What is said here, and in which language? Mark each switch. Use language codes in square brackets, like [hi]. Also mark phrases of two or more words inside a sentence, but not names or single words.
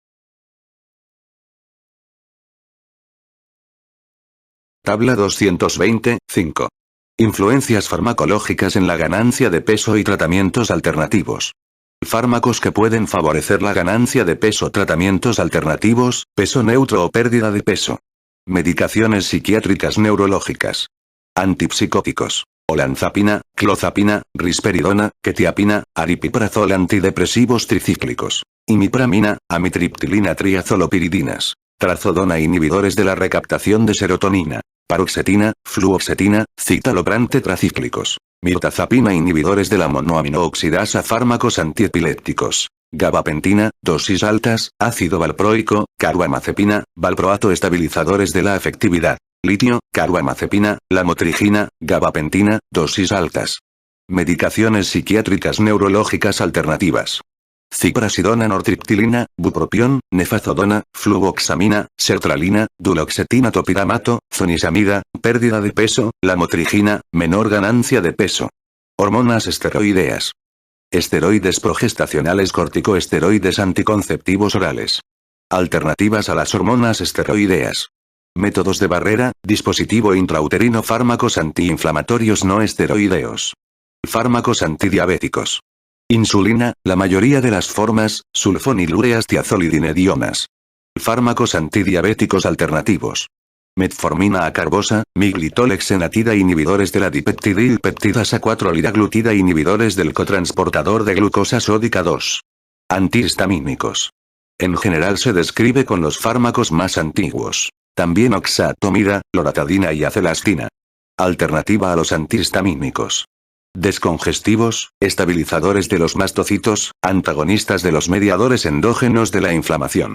[es] Tabla 220, 5. Influencias farmacológicas en la ganancia de peso y tratamientos alternativos. Fármacos que pueden favorecer la ganancia de peso. Tratamientos alternativos, peso neutro o pérdida de peso. Medicaciones psiquiátricas neurológicas. Antipsicóticos. Olanzapina, clozapina, risperidona, quetiapina, aripiprazol. Antidepresivos tricíclicos. Imipramina, amitriptilina. Triazolopiridinas. Trazodona. Inhibidores de la recaptación de serotonina. Paroxetina, fluoxetina, citalopram. Tetracíclicos. Mirtazapina. Inhibidores de la monoaminooxidasa. Fármacos antiepilépticos. Gabapentina, dosis altas, ácido valproico, carbamazepina, valproato. Estabilizadores de la afectividad. Litio, carbamazepina, lamotrigina, gabapentina, dosis altas. Medicaciones psiquiátricas neurológicas alternativas. Ciprasidona. Nortriptilina, bupropión, nefazodona, fluvoxamina, sertralina, duloxetina. Topiramato, zonisamida, pérdida de peso, lamotrigina, menor ganancia de peso. Hormonas esteroideas. Esteroides progestacionales. Corticoesteroides. Anticonceptivos orales. Alternativas a las hormonas esteroideas. Métodos de barrera, dispositivo intrauterino. Fármacos antiinflamatorios no esteroideos. Fármacos antidiabéticos. Insulina, la mayoría de las formas, sulfonilureas. Tiazolidinedionas. Fármacos antidiabéticos alternativos. Metformina acarbosa, miglitol-exenatida. Inhibidores de la dipeptidilpeptidasa 4-liraglutida. Inhibidores del cotransportador de glucosa sódica 2. Antihistamínicos. En general se describe con los fármacos más antiguos. También oxatomida, loratadina y acelastina. Alternativa a los antihistamínicos. Descongestivos, estabilizadores de los mastocitos, antagonistas de los mediadores endógenos de la inflamación.